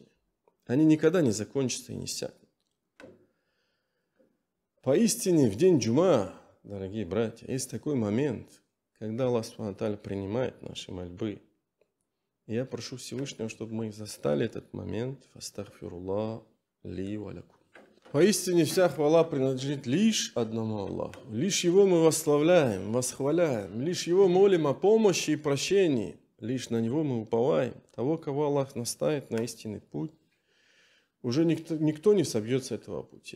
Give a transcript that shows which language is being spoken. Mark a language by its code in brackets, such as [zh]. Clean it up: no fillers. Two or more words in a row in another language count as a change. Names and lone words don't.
[ru] Они никогда не закончатся и не иссякнут. Поистине, в день джума, дорогие братья, есть такой момент, когда Аллах [ar] سبحانه وتعالى [ru] принимает наши мольбы. И я прошу Всевышнего, чтобы мы застали этот момент. [ar] فأستغفر الله لي ولكم. [ru] Поистине вся хвала принадлежит лишь одному Аллаху. Лишь Его мы восславляем, восхваляем. Лишь Его молим о помощи и прощении. Лишь на Него мы уповаем. Того, кого Аллах наставит на истинный путь, уже никто не собьется этого пути.